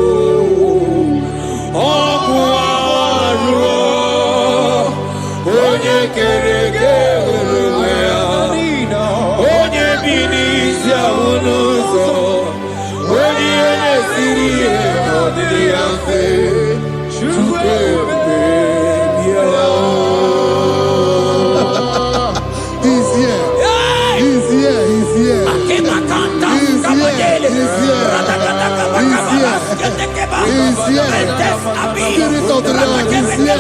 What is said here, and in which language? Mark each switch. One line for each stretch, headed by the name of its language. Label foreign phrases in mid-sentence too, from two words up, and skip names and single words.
Igbo: arụọ onye kere eke onwe ya onye bi n'isi ahụ n'ụzọ onye ihe na-esiri ihe
English: He's here. He's here. He's here. He's here. He's here. Spirit of the Lord is here.